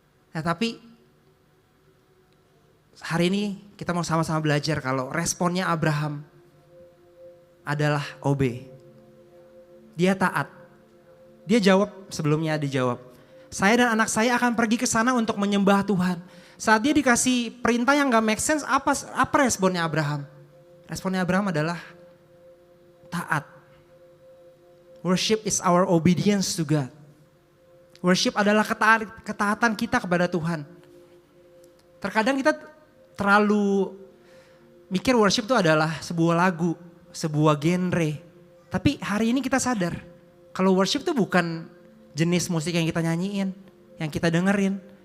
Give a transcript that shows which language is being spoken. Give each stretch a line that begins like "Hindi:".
Indonesian: Nah tapi hari ini kita mau sama-sama belajar kalau responnya Abraham adalah obey. Dia taat. Dia jawab, sebelumnya dijawab. Saya dan anak saya akan pergi ke sana untuk menyembah Tuhan. Saat dia dikasih perintah yang gak make sense, apa responnya Abraham? Responnya Abraham adalah taat.
English: Worship is our obedience to God.
Indonesian: Worship adalah ketaatan kita kepada Tuhan. Terkadang kita terlalu mikir worship itu adalah sebuah lagu, sebuah genre. Tapi hari ini kita sadar kalau worship itu bukan jenis musik yang kita nyanyiin, yang kita dengerin.